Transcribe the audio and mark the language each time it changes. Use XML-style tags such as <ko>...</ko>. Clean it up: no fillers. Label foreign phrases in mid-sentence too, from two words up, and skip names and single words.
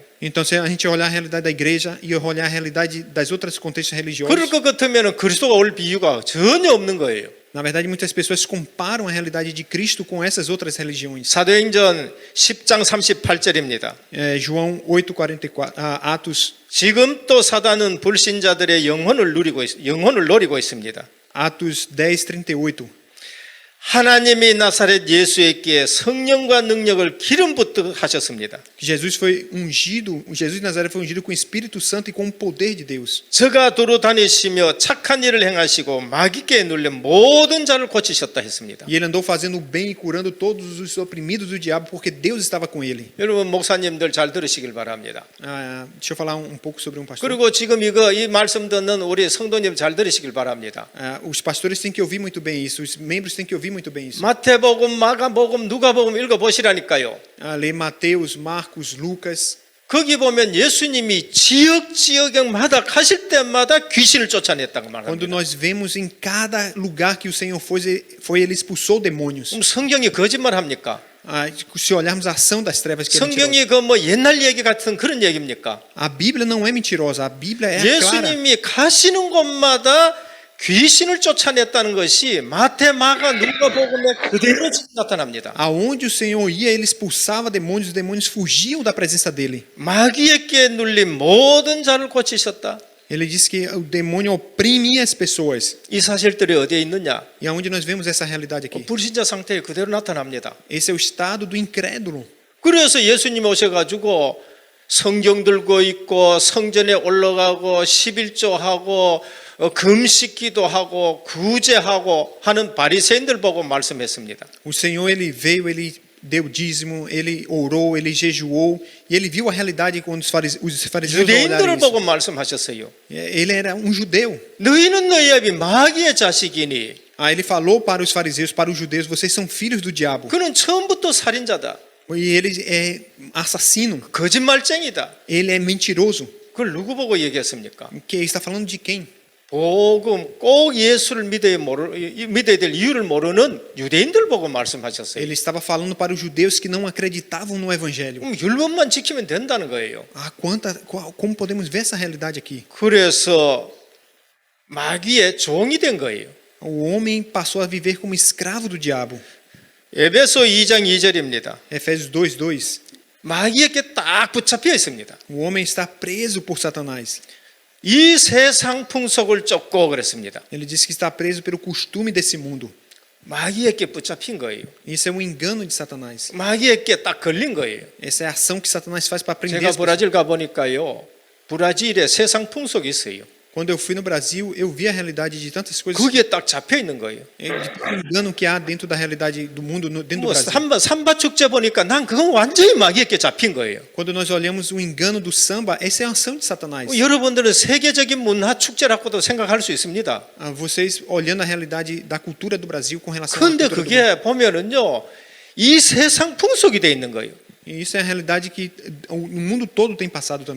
<pt>Então, se a gente olhar a realidade da igreja e olhar a realidade das outras contextos religiosos,</pt> <ko>그럴 것 같으면 그리스도가 올 비유가 전혀 없는 거예요.</ko> <pt>na verdade, muitas pessoas comparam a realidade de Cristo com essas outras religiões.</pt> <ko>사도행전 10장 38절입니다.</ko> <pt>João 8:44, Atos,</pt> <ko>지금 또 사단은 불신자들의 영혼을 노리고 있습니다.</ko> <pt>Atos 10:38.</pt> <ko>하나님이 나사렛 예수에게 성령과 능력을 기름 붓듯 하셨습니다.</ko> <pt>Jesus foi ungido, Jesus de Nazaré foi ungido com o Espírito Santo e com o poder de Deus.</pt> <ko>저가 도로 다니시며 착한 일을 행하시고 마귀께 눌린 모든 자를 고치셨다 했습니다.</ko> <pt>E ele andou fazendo o bem e curando todos os oprimidos do diabo, porque Deus estava com ele.</pt> <ko>여러분 목사님들 잘 들으시길 바랍니다.</ko> <pt>Deixa eu falar um pouco sobre um pastor.</pt> <ko>그리고 지금 이 말씀 듣는 우리 성도님 잘 들으시길 바랍니다.</ko> <pt>Os pastores têm que ouvir muito bem isso, os membros têm que ouvir muito bem isso.</pt> <ko>마태복음, 마가복음, 누가복음 읽어 보시라니까요.</ko> <pt>Ler Mateus, Marcos, Lucas.</pt> <ko>거기 보면 예수님이 지역마다 가실 때마다 귀신을 쫓아냈다고</ko> <pt>Quando</pt> <ko>말합니다.</ko> <pt>nós vemos em cada lugar que o Senhor foi, ele expulsou demônios.</pt> <ko>그럼 성경이 거짓말합니까?</ko> <pt>Se olharmos a ação das trevas, que é mentirosa.</pt> <ko>성경이 그 뭐 옛날 얘기 같은 그런 얘기입니까?</ko> <pt>A Bíblia não é mentirosa, a Bíblia é clara.</pt> <ko>예수님이 가시는 곳마다 귀신을 쫓아냈다는 것이 마태, 마가, 누가복음에 그대로 나타납니다.</ko> <pt>Aonde o Senhor ia, ele expulsava demônios, os demônios fugiam da presença dele.</pt> <ko>마귀에게 눌린 모든 자를 고치셨다.</ko> <pt>Ele disse que o demônio oprimia as pessoas.</pt> <ko>이 사실들이 어디에 있느냐?</ko> <pt>E aonde nós vemos essa realidade aqui?</pt> <ko>불신자 상태에 그대로 나타납니다.</ko> <pt>Esse é o estado do incrédulo.</pt> <ko>그래서 예수님 오셔가지고 성경 들고 있고 성전에 올라가고 11조하고 금식기도 하고 구제하고 하는 바리새인들 보고 말씀했습니다.</ko> <pt>O Senhor, ele veio, ele deu dízimo, ele orou, ele jejuou, e ele viu a realidade quando os fariseus olharam</pt> <ko>유대인들을</ko> <pt>isso.</pt> <ko>보고 말씀하셨어요.</ko> <pt>Ele era um judeu.</pt> <ko>너희는 너희 아비 마귀의 자식이니</ko> <pt>Aí ele falou para os fariseus, para os judeus, vocês são filhos do diabo.</pt> <ko>그는 처음부터 살인자다.</ko> <pt>E ele é assassino,</pt> <ko>거짓말쟁이다.</ko> <pt>ele é mentiroso.</pt> <ko>그걸 누구 보고 얘기했습니까?</ko> <pt>Que está falando de quem?</pt> <ko>복음 꼭 예수를 믿어야 될 이유를 모르는 유대인들 보고 말씀하셨어요.</ko> <pt>Ele estava falando para os judeus que não acreditavam no evangelho.</pt> <ko>그럼 율법만 지키면 된다는 거예요.</ko> <pt>Como podemos ver essa realidade aqui?</pt> <ko>그래서 마귀의 종이 된 거예요.</ko> <pt>O homem passou a viver como escravo do diabo.</pt> <ko>에베소 2장 2절입니다.</ko> <pt>Efésios 2:2.</pt> <ko>마귀에게 딱 붙잡혀 있습니다.</ko> <pt>O homem está preso por Satanás.</pt> <ko>이 세상 풍속을 쫓고 그랬습니다.</ko> <pt>Ele diz que está preso pelo costume desse mundo.</pt> <ko>마귀에게 붙잡힌 거예요.</ko> <pt>Isso é um engano de Satanás.</pt> <ko>마귀에게 딱 걸린 거예요.</ko> <pt>Essa é a ação que Satanás faz para prender</pt> <ko>제가</ko> <pt>as pessoas.</pt> <ko>브라질 가보니까요. 브라질에 세상 풍속이 있어요.</ko> <pt>Quando eu fui no Brasil, eu vi a realidade de tantas coisas,</pt> <ko>거기에 딱 잡혀 있는 거예요.</ko> <pt>de tanto engano que há dentro da realidade do mundo, dentro do</pt> <ko>뭐</ko> <pt>Brasil.</pt> <ko>삼바 축제 보니까 난 그건 완전히 마귀에게 잡힌 거예요.</ko> <pt>Quando nós olhamos o engano do samba, essa é a ação de Satanás.</pt> <ko>여러분들은 세계적인 문화 축제라고도 생각할 수 있습니다.</ko> <pt>Vocês olhando a realidade da cultura do Brasil com relação à</pt> <ko>그런데</ko> <pt>cultura do mundo.</pt> <ko>그게 보면은요, 이 세상 풍속이 돼 있는 거예요.</ko> <pt>E isso é a realidade que o mundo todo tem passado também.</pt>